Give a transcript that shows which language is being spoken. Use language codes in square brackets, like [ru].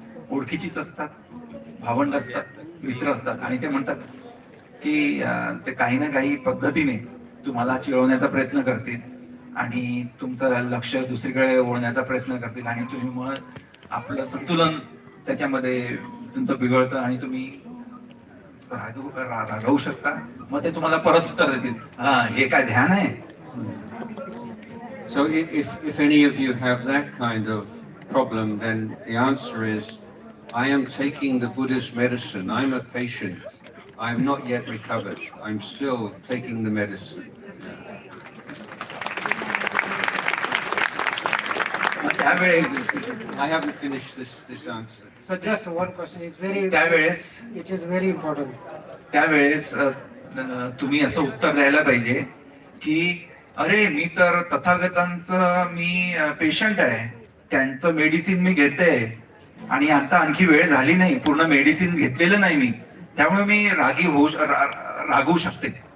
[mr] ओळखीचीच असतात, भावंड असतात, मित्र असतात आणि ते म्हणतात की ते काही ना काही पद्धतीने तुम्हाला चिळवण्याचा प्रयत्न करतील आणि तुमचं लक्ष दुसरीकडे वळण्याचा प्रयत्न करतील आणि तुम्ही मग आपलं संतुलन त्याच्यामध्ये तुमचं बिघडतं आणि तुम्ही रागवू शकता. मग ते तुम्हाला परत उत्तर देतील, हा हे काय ध्यान आहे? [en] So if any of you have that kind of problem, then the answer is, I am taking the Buddha's medicine. I'm a patient. I'm not yet recovered. I'm still taking the medicine. I haven't finished this answer. So just one question is very. It is very important. [mr] त्यावेळेस तुम्ही असं उत्तर द्यायला पाहिजे की अरे मी तर तथागतांचं मी patient आहे, त्यांचं मेडिसिन मी घेते आणि आता आणखी वेळ झाली नाही, पूर्ण मेडिसिन घेतलेलं नाही मी, त्यामुळे मी रागवू शकते.